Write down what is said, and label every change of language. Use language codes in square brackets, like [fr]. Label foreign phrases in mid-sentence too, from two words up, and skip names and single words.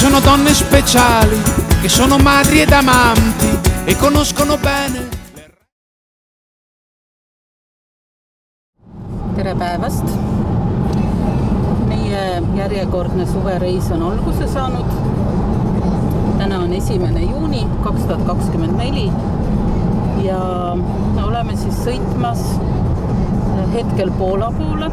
[it] donne speciali che sono madri ed amanti e conoscono bene. [et] Tere päevast! Meie järjekordne suvereis on alguse saanud. Täna on 1. juuni 2024 ja oleme siis sõitmas hetkel Poola poole.